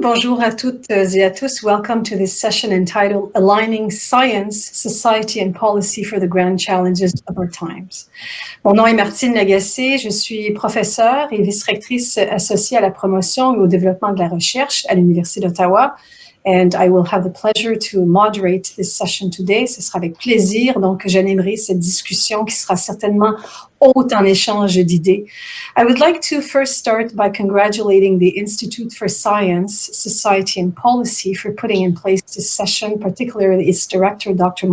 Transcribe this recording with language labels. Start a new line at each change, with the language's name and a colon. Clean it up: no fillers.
French: Bonjour à toutes et à tous.
English: Welcome to this session entitled Aligning Science, Society and Policy for the Grand Challenges of Our Times.
French: Mon nom est Martine Lagacé. Je suis professeure et vice-rectrice associée à la promotion et au développement de la recherche à l'Université d'Ottawa.
English: And I will have the pleasure to moderate this session today.
French: Ce sera avec plaisir donc que j'animerai cette discussion qui sera certainement haute en échange d'idées.
English: I would like to first start by congratulating the Institute for Science, Society and Policy for putting in place this session, particularly its director, Dr.